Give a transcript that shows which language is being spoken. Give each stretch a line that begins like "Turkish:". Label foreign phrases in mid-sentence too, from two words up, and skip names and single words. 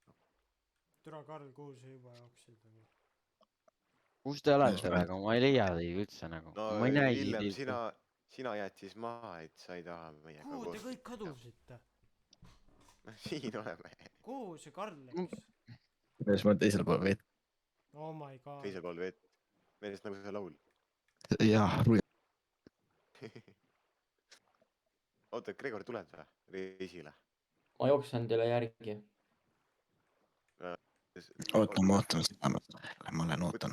Estonian: türa Karl, kuhu sa juba jooksid ? kus te olete Yes, praegu , ma ei leia teid üldse nagu . No ma ei näegi Villem , teid . sina jääd siis maha , et sa ei taha meiega kuhu te koos . kõik kadusite ? siin oleme , kuhu see Karl läks ? kuidas ma teisel pool vett .
English: Oh my god .
Estonian: teisel pool vett . meelest nagu see laul . jah , oota , Gregor , tuled või reisile ? ma jooksen teile järgi . oota , ma ootan seda , ma olen ootan .